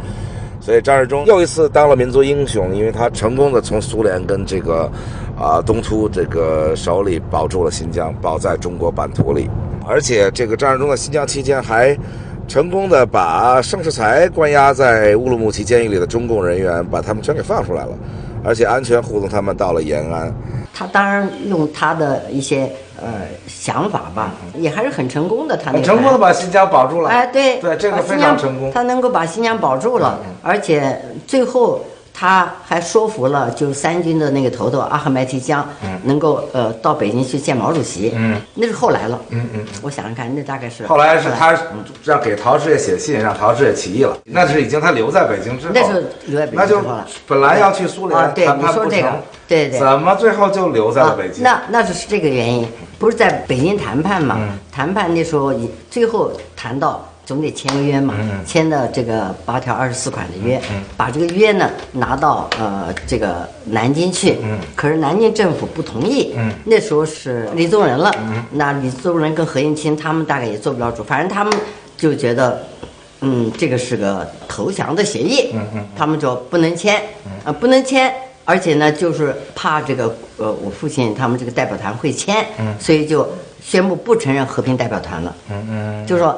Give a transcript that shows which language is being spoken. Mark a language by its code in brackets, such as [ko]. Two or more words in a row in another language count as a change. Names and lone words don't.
[zh] 所以張治中又一次當了民族英雄，因為他成功的從蘇聯跟這個東突這個手裡保住了新疆，保在中國版圖裡，而且這個張治中在新疆期間還成功的把盛世才關押在烏魯木齊監獄裡的中共人員把他們全給放出來了，而且安全護送他們到了延安。他當然用他的一些想法吧，也還是很成功的。他很成功的把新疆保住了。哎，对，这个非常成功。他能够把新疆保住了，而且最后他还说服了就是三军的那个头头阿赫迈提江，能夠到北京去見毛主席。那是後來了。我想想看，那大概是後來是他讓給陶峙業寫信，讓陶峙業起義了。那是已經他留在北京之後。那是留在北京之後了。本來要去蘇聯談判不成，對，怎麼最後就留在了北京？那是這個原因，不是在北京談判嘛？談判那時候最後談到。總得簽個約嘛，簽的這個8條24款的約，把這個約呢拿到這個南京去，可是南京政府不同意，那時候是李宗仁了，那李宗仁跟何應欽他們大概也做不了主，反正他們就覺得，這個是個投降的協議，他們就不能簽，不能簽，而且呢就是怕這個我父親他們這個代表團會簽，所以就宣布不承認和平代表團了，就是說。